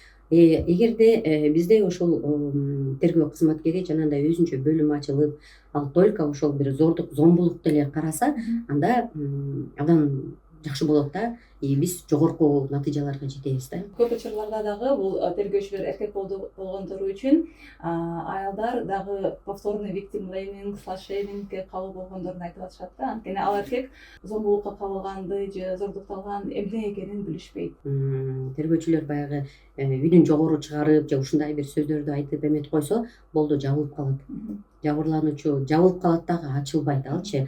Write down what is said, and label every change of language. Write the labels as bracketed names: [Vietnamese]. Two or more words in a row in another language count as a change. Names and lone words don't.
[Kyrgyz] эгерде бизде ошол тергөө кызматкери жанагындай өзүнчө бөлүм ачылып ал только ошол бир зордук зомбулукту эле караса, анда абдан жакшы болот да, и биз жогорку натыйжаларга жетебиз да. Көп учурларда дагы бул тергөөчүлөр эркек болгондору үчүн аялдар дагы повторный [English] victim blaming, slut shamingге [Kyrgyz] кабыл болгондорун айтып атышат да. Анткени ал эркек зомбулукка кабылганды же зордукталган эмне экенин билишпейт. Тергөөчүлөр баягы үйдүн жогору чыгарып же ушундай бир сөздөрдү айтып эметип койсо болду, жабылып калат. Жабырлануучу жабылып калат дагы, ачылбайт алчы.